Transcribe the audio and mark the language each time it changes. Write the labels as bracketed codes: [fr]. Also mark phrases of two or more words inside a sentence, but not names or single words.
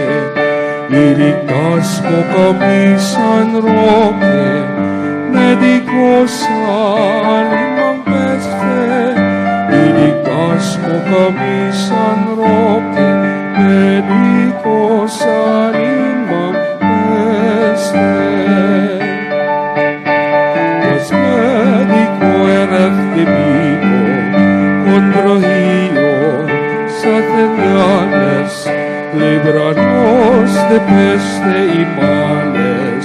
[tl] Iligtas mo kami, San Roque, mediko sa limang peste. Iligtas mo kami, San Roque, mediko sa limang peste. [es] Pues médico eres divino, con rocío señales, líbranos de peste y males.